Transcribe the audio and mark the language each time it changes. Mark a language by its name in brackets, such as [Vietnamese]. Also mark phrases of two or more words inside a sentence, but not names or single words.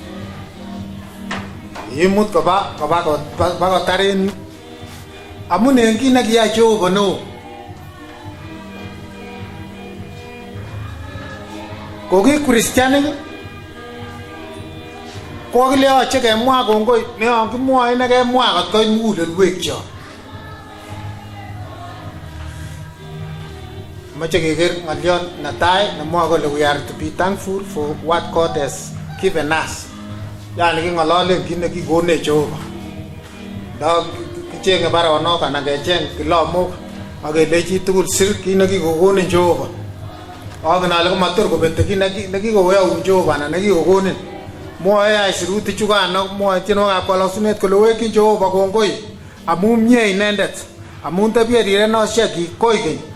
[Kalenjin] imut koba bakotaren amun en kit nekiyai Jehova neo ko ki Kristianik ko kile yoche kemwa kongoi neyon kimwoe nekemwa kot koit mugulelwekyok. Mache keker ng'oliot netai nemwoe kole [English] we are to be thankful for what God has given us. [Kalenjin] Yani king'ololen kit nekikonech Jehova. Nda kicheng'e baronok anan kecheng kilomok ak kelechi tugul sir kit nekikokonin Jehova. Agen ale komator kobete kit nekikoyoun Jehova anan nekikokonin. Mwoe aisirutik chukano mwoe tienwogikab Kalosunet kole wekyin Jehova kongoi amun mie inendet amun tebie rirenosiek koigeny.